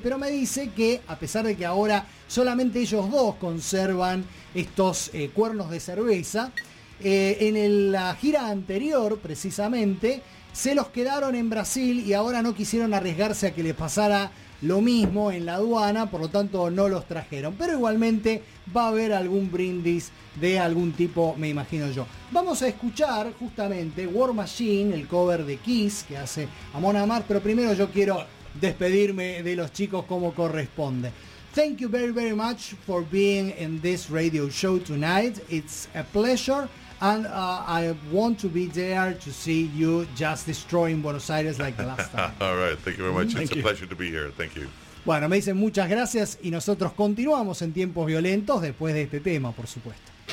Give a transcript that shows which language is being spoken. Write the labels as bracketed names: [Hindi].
[Spanish] Pero me dice que, a pesar de que ahora solamente ellos dos conservan estos cuernos de cerveza, en la gira anterior, precisamente, se los quedaron en Brasil y ahora no quisieron arriesgarse a que les pasara lo mismo en la aduana, por lo tanto no los trajeron. Pero igualmente va a haber algún brindis de algún tipo, me imagino yo. Vamos a escuchar justamente War Machine, el cover de Kiss que hace Amon Amarth, pero primero yo quiero despedirme de los chicos como corresponde. [English] Thank you very, very much for being in this radio show tonight. It's a pleasure. And I want to be there to see you just destroying Buenos Aires like the last time. All right, thank you very much. It's a pleasure to be here. Thank you. [Spanish] Bueno, me dicen muchas gracias y nosotros continuamos en Tiempos Violentos después de este tema, por supuesto.